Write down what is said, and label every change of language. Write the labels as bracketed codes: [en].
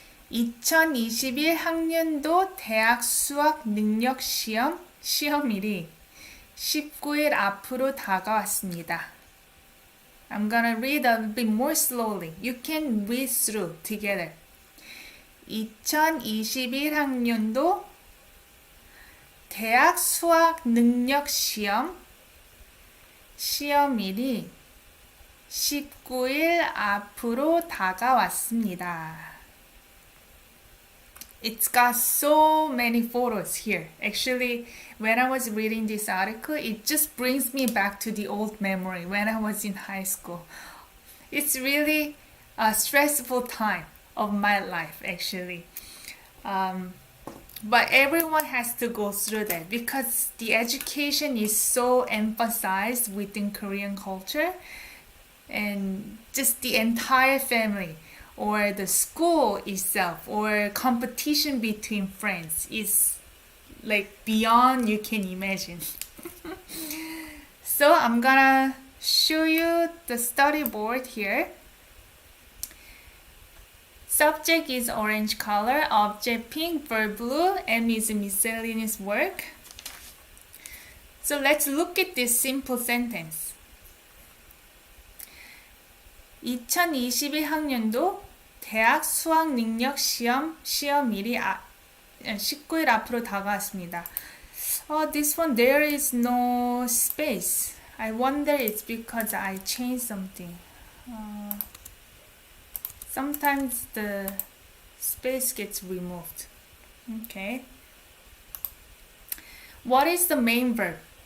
[ko] 2021 학년도 대학 수학 능력 시험 시험일이 19일 앞으로 다가왔습니다. [en] I'm gonna read a bit more slowly. You can read through together. [ko] 2021 학년도 대학 수학 능력 시험일이 19일 앞으로 다가왔습니다. [en] It's got so many photos here. Actually, when I was reading this article, it just brings me back to the old memory when I was in high school. It's really a stressful time of my life actually. But everyone has to go through that because the education is so emphasized within Korean culture and just the entire family or the school itself or competition between friends is like beyond you can imagine. So I'm gonna show you the study board here. Subject is orange color, object pink, verb blue, M is miscellaneous work. So let's look at this simple sentence. [ko] 2021 학년도 대학 수학 능력 시험일이 19일 앞으로 다가왔습니다. [en] This one there is no space. I wonder it's because I changed something. Sometimes the space gets removed. Okay. What is the main verb?